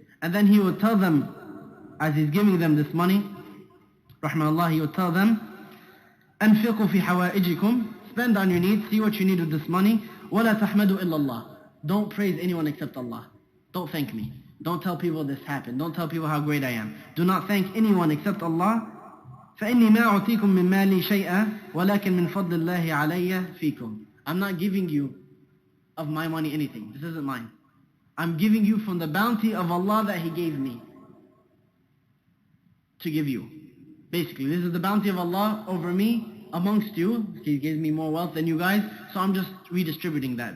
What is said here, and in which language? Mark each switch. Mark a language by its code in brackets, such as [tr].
[en] And then he would tell them, as he's giving them this money, rahmahullah, he would tell them, [ar] أنفقوا في حوائجكم, [en] spend on your needs, see what you need with this money. [ar] ولا تحمدوا إلا الله, [en] don't praise anyone except Allah. Don't thank me. Don't tell people this happened. Don't tell people how great I am. Do not thank anyone except Allah. [ar] فإني ما أعطيكم من مالي شيئا ولكن من فضل الله علي فيكم. [en] I'm not giving you of my money anything. This isn't mine. I'm giving you from the bounty of Allah that He gave me to give you. Basically, this is the bounty of Allah over me amongst you. He gave me more wealth than you guys, so I'm just redistributing that.